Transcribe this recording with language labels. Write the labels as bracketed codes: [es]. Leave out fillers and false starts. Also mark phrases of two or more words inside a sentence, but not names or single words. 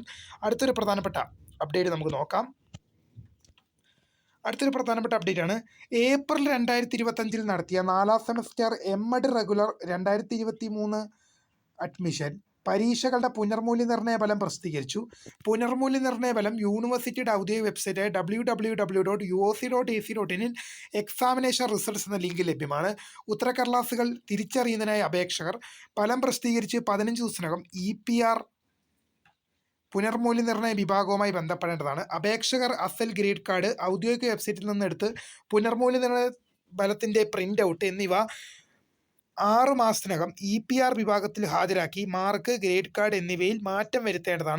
[ml] അടുത്തൊരു പ്രധാനപ്പെട്ട അപ്ഡേറ്റ് നമുക്ക് നോക്കാം. അടുത്തൊരു പ്രധാനപ്പെട്ട അപ്ഡേറ്റ് ആണ്. ഏപ്രിൽ 2025 നടത്തിയ 4ാം [en] semester MEd regular [ml] 2023 അഡ്മിഷൻ പരീക്ഷകളുടെ പുനർമൂല്യനിർണ്ണയ ഫലം പ്രസിദ്ധീകരിച്ചു. പുനർമൂല്യനിർണ്ണയ ഫലം യൂണിവേഴ്സിറ്റിയുടെ ഔദ്യോഗിക വെബ്സൈറ്റായ www.uoc.ac.in [en] examination results [ml] എന്ന ലിങ്ക് ലഭ്യമാണ്. ഉത്തരക്കടലാസുകൾ തിരിച്ചറിയുന്നതിനായി അപേക്ഷകർ ഫലം പ്രസിദ്ധീകരിച്ച് 15 ദിവസത്തിനകം EPR പുനർമൂല്യനിർണ്ണയ വിഭാഗവുമായി ബന്ധപ്പെടേണ്ടതാണ്. അപേക്ഷകർ അസൽ [en] grade card [ml] ഔദ്യോഗിക വെബ്സൈറ്റിൽ നിന്നെടുത്ത് പുനർമൂല്യനിർണ്ണയ ഫലത്തിൻ്റെ [en] print out [ml] എന്നിവ 6 മാസത്തിനകം EPR വിഭാഗത്തിൽ ഹാജരാക്കി [en] mark, grade card [ml] എന്നിവയിൽ മാറ്റം വരുത്തേണ്ടതാണ്.